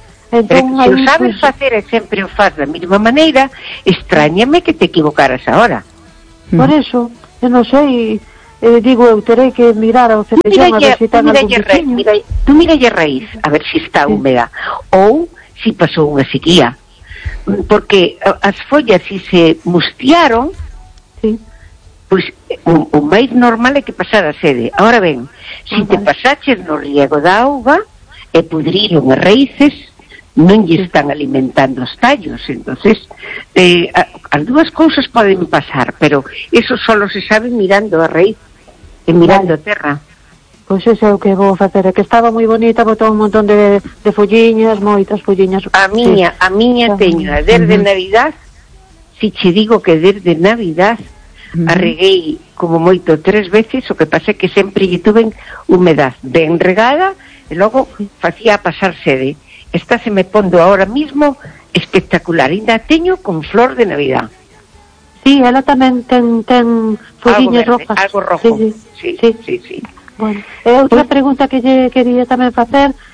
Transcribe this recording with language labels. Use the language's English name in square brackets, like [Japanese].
[Spanish] Claro, si sabes hacer siempre o faz de la misma manera, extrañame que te equivocaras ahora. Por eso, yo no sé y... [Galician] digo, eu terei que mirar ao cepillón a ver se ten algún vestiño. Mira a raíz, a ver si está húmeda ou si pasou unha sequía. Porque as follas, si se mustiaron, pois o máis normal é que pasara sede. Ahora ben, si te pasaches no riego da auga e pudriron as raíces, non lle están alimentando os tallos. Entonces, as dúas cousas poden pasar, pero eso solo se sabe mirando a raíz e mirando a terra. Pois pues eso é o que vou facer, que estaba moi bonita, botou un montón de folliñas, moitas folliñas. A miña teño, desde Navidad, si te digo que desde Navidad arreguei como moito tres veces, o que pasa é que sempre lle tuve humedad ben regada, e logo facía pasar sede. Esta se me pondo ahora mismo espectacular, ainda teño con flor de Navidad. Sí, ela tamén ten folliñas rojas. Algo rojo. Sí. Bueno, é outra pregunta que lle quería tamén facer.